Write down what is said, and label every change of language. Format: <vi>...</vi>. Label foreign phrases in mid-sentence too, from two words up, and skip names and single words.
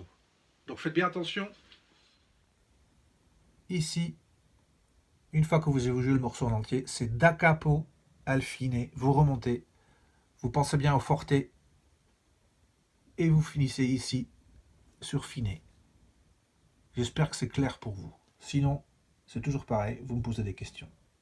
<fr>Donc faites bien attention. Ici, une fois que vous avez joué le morceau en entier, c'est</fr> <it>da capo al fine.</it> <fr>Vous remontez, vous pensez bien au forte et vous finissez ici sur fine. J'espère que c'est clair pour vous. Sinon, c'est toujours pareil, vous me posez des questions.</fr>